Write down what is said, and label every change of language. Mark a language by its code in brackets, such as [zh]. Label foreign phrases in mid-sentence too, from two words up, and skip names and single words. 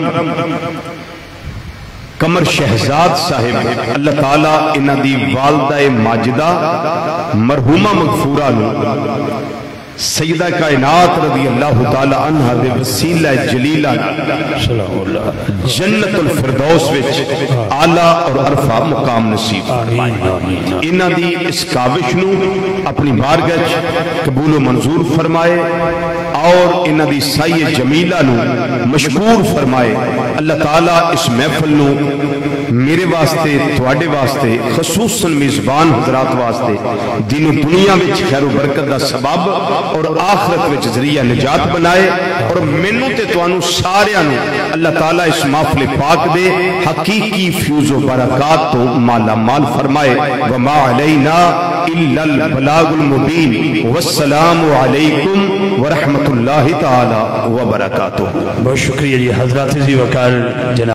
[pa] قمر شہزاد صاحب اللہ تعالیٰ انہاں دی والدہ ماجدہ مرحومہ مغفورہ نو سیدہ کائنات [ar] رضی اللہ تعالیٰ عنہ [pa] دے وسیلہ جلیلہ جنت الفردوس وچ اعلیٰ اور عرفہ مقام نصیب فرمائے انہاں دی اس کاوش نو اپنی بارگاہ قبول و منظور فرمائے اور انہاں دی سائے جمیلہ نو مشکور فرمائے اللہ تعالیٰ اس محفل نو میرے واسطے تواڈے واسطے خصوصاً میزبان حضرات واسطے دین و دنیا وچ خیر و برکت دا سبب اور آخرت وچ ذریعہ نجات بنائے اور منوں تے توانو ساریاں نو اللہ تعالیٰ اس محفل پاک دے حقیقی فیوز و برکات تو مالا مال فرمائے [ar] وما علینا الا البلاغ المبین والسلام علیکم ورحمت اللہ تعالی وبرکاتہ۔ [ur] بہت شکریہ جی حضرات عزیز وقار جناب